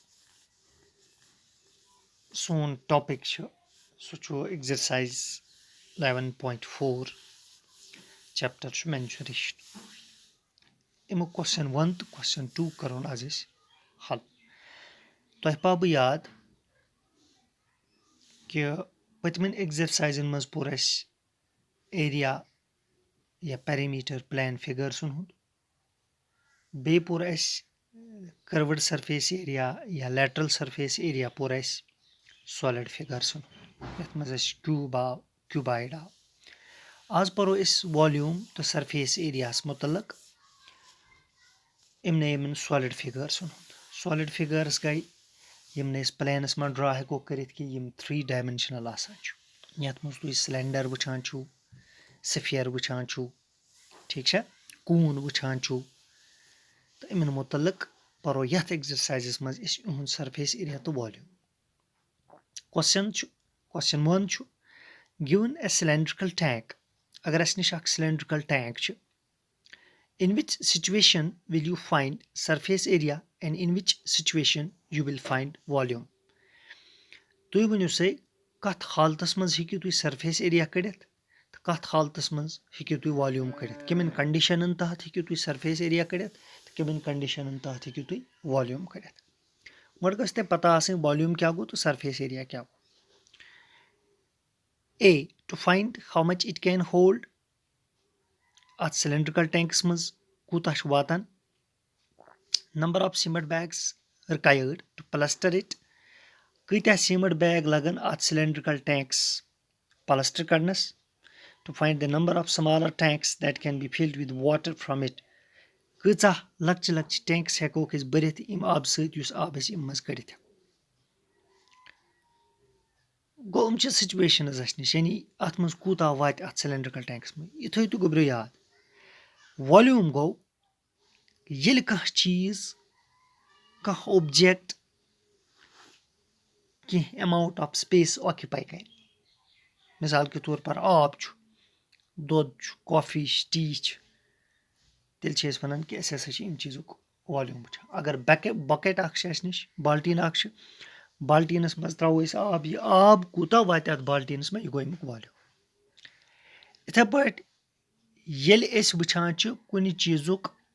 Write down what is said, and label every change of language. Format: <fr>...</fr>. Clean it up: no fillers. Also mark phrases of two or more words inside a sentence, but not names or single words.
<ks>سون ٹاپِک چھُ سُہ چھُ ایٚگزرسایز 11.4 چیپٹر چھُ مینسوریشن اَمیُک کوسچن 1 تہٕ کوسچن 2 کرون آز أسۍ حل تۄہہِ پاو بہٕ یاد کہِ پٔتمٮ۪ن ایٚگزرسایزن منٛز پوٚر اَسہِ ایریا یا</ks> <en>perimeter plane</en> <ks>فِگٲرسن ہُنٛد بیٚیہِ پوٚر اَسہِ</ks> <en>curved surface area</en> <ks>یا</ks> <en>lateral surface area</en> <ks>پوٚر اَسہِ</ks> <en>solid figures</en> <ks>ہُنٛد یتھ منٛز اَسہِ کیوٗب آو کیوٗبایڈ آو آز پرو أسۍ والیوٗم تہٕ</ks> <en>surface area</en> <ks>مُتعلق یِمن</ks> <en>solid figures</en> <ks>ہُنٛد</ks> <en>solid figures</en> <ks>گٔے یِم نہٕ أسۍ پلینس منٛز ڈرا ہٮ۪کو کٔرِتھ کہِ یِم</ks> <en>3 dimensional</en> <ks>آسان چھِ یتھ منٛز تُہۍ سلینڈر وٕچھان چھُو سفیر وٕچھان چھُو ٹھیٖک چھا کوٗن وٕچھان چھُو تہٕ یِمن مُتعلق پرو یتھ ایٚگزرسایزس منٛز أسۍ یِہُنٛد</ks> <en>surface area</en> <ks>تہٕ والیوٗم کوسچن 1 چھُ گِوٕن</ks> <en>a cylindrical</en> <ks>ٹینک اگر اسہِ نِش اکھ</ks> <en>cylindrical tank</en> <ks>چھِ</ks> <en>in which situation will you find surface area and in which situation you will find volume</en> <ks>تُہۍ ؤنِو سا کتھ حالتس منٛز ہیٚکِو تُہۍ</ks> <en>surface area</en> <ks>کٔڑِتھ تہٕ کتھ حالتس منٛز ہیٚکِو تُہۍ والیوٗم کٔڑِتھ کٔمن</ks> <en>conditions under</en> <ks>ہیٚکِو تُہۍ</ks> <en>surface area</en> <ks>کٔڑِتھ تہٕ کٔمن کنڈِشنن تحت ہیٚکِو تُہۍ والیوٗم کٔڑِتھ گۄڈٕ گژھِ تۄہہِ پتہ آسٕنۍ والیوٗم کیاہ گوٚو تہٕ</ks> <en>surface area</en> <ks>کیاہ گوٚو</ks> <en>A to find how much it can hold</en> <ks>اتھ</ks> <en>cylindrical tanks</en> <ks>منٛز کوٗتاہ چھُ واتان</ks> <en>number of cement bags required to plaster it</en> <ks>کۭتیاہ</ks> <en>cement bag</en> <ks>لگن اتھ</ks> <en>cylindrical tanks</en> <ks>پلسٹر کرنس</ks> <en>to find the number of smaller tanks that can be filled with water from it</en> <ks>کۭژاہ لۄکچہِ لۄکچہِ ٹینکس ہٮ۪کوکھ أسۍ بٔرِتھ اَمہِ آبہٕ سۭتۍ یُس آب أسۍ اَمہِ منٛز کٔڑِتھ ہٮ۪کو گوٚو یِم چھِ سُچویشنز اسہِ نِش یعنی اتھ منٛز کوٗتاہ واتہِ اتھ</ks> <en>cylindrical tanks</en> <ks>منٛز یہِ تھٲیِو تُہۍ گوٚبرِو یاد والیوٗم گوٚو ییٚلہِ کانٛہہ چیٖز کانٛہہ اوبجیکٹ کینٛہہ</ks> <en>amount of space occupy</en> <ks>کرِ مِثال کے طور پر آب چھُ دۄد چھُ کافی چھِ ٹی چھِ تیٚلہِ چھِ أسۍ وَنان کہِ أسۍ ہسا چھِ اَمہِ چیٖزُک والیوٗم وٕچھان اگر بکیٹ اکھ چھِ اَسہِ نِش بالٹیٖن اکھ چھِ بالٹیٖنس منٛز تراوو أسۍ آب یہِ آب کوٗتاہ واتہِ اتھ بالٹیٖنس منٛز یہِ گوٚو اَمیُک والیوٗم یِتھٕے پٲٹھۍ ییٚلہِ أسۍ وٕچھان چھِ کُنہِ چیٖزُک</ks>